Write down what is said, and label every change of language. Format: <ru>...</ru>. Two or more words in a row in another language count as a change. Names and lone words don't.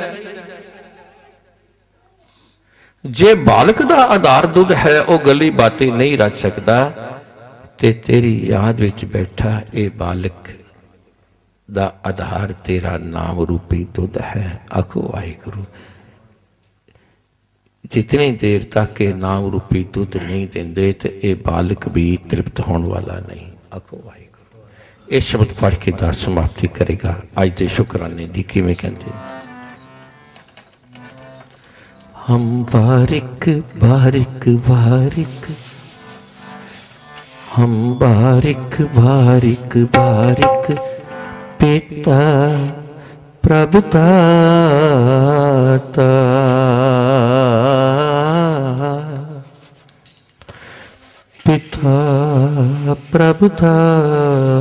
<pa>ਜੇ ਬਾਲਕ ਦਾ ਆਧਾਰ ਦੁੱਧ ਹੈ, ਵਹ ਗਲੀ ਬਾਤੀ ਨਹੀਂ ਰਚ ਸਕਤਾ, ਤੇ ਤੇਰੀ ਯਾਦ ਵਿਚ ਬੈਠਾ ਯੇ ਬਾਲਕ ਦਾ ਆਧਾਰ ਤੇਰਾ ਨਾਮ ਰੂਪੀ ਦੁੱਧ ਹੈ। ਆਖੋ ਵਾਹਿਗੁਰੂ। ਜਿਤਨੀ ਦੇਰ ਤਕ ਯੇ ਨਾਮ ਰੂਪੀ ਦੁੱਧ ਨਹੀਂ ਦੇਂਦੇ, ਤੋ ਯੇ ਬਾਲਕ ਭੀ ਤ੍ਰਿਪਤ ਹੋਣ ਵਾਲਾ ਨਹੀਂ। ਆਖੋ ਵਾਹਿਗੁਰੂ। ਯੇ ਸ਼ਬਦ ਪੜ੍ਹ ਕੇ ਦਾਸ ਸਮਾਪਤੀ ਕਰੇਗਾ। ਅੱਜ ਕੇ ਸ਼ੁਕਰਾਨੇ ਦੀ ਕਿਵੇਂ ਕਹਿੰਦੇ, ਹਮ ਬਾਰਿਕ ਬਾਰਿਕ ਬਾਰਿਕ, ਹਮ ਬਾਰਿਕ ਬਾਰਿਕ ਬਾਰਿਕ, हम बारिक बारिक बारिक, ਪਿਤਾ ਪ੍ਰਭੂ ਦਾਤਾ, ਪਿਤਾ ਪ੍ਰਭੂ ਦਾਤਾ,</pa>